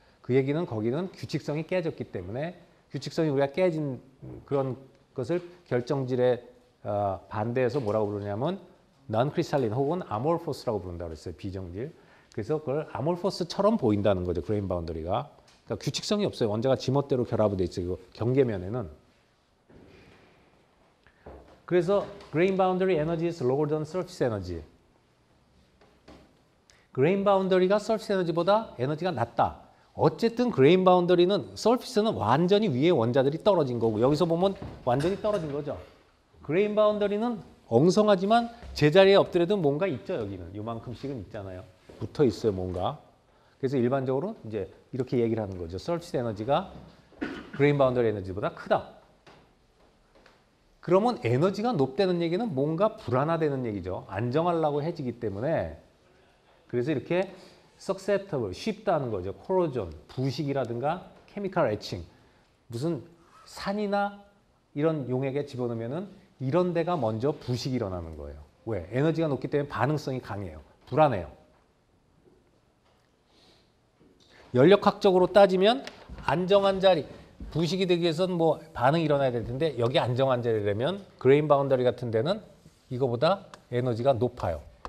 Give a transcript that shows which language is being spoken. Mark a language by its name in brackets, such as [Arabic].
[Korean] 그 얘기는 거기는 규칙성이 깨졌기 때문에 규칙성이 우리가 깨진 그런 것을 결정질에 반대해서 뭐라고 부르냐면 non-crystalline 혹은 amorphous라고 부른다고 그랬어요. 비정질. 그래서 그걸 amorphous처럼 보인다는 거죠. 그레인 바운더리가. 그러니까 규칙성이 없어요. 원자가 지멋대로 결합이 돼 있어요. 경계면에는. 그래서 [English] grain boundary energy is lower than surface energy. [Korean] grain boundary가 surface energy보다 에너지가 낮다. 어쨌든 grain boundary는 surface는 완전히 위에 원자들이 떨어진 거고 여기서 보면 완전히 떨어진 거죠. grain boundary는 엉성하지만 제자리에 엎드려도 뭔가 있죠. 여기는 요만큼씩은 있잖아요. 붙어 있어요, 뭔가. 그래서 일반적으로 이제 이렇게 얘기를 하는 거죠. 서피스 에너지가 그레인 바운더리 에너지보다 크다. 그러면 에너지가 높다는 얘기는 뭔가 불안하다는 얘기죠. 안정하려고 해지기 때문에. 그래서 이렇게 susceptible, 쉽다는 거죠. [English] corrosion, 부식이라든가 chemical etching. [Korean] 무슨 산이나 이런 용액에 집어넣으면은 이런 데가 먼저 부식이 일어나는 거예요. 왜? 에너지가 높기 때문에 반응성이 강해요. 불안해요. 연력학적으로 따지면 안정한 자리, 부식이 되기 위해서는 뭐 반응이 일어나야 될 텐데 여기 안정한 자리라면 그레인 바운더리 같은 데는 이거보다 에너지가 높아요.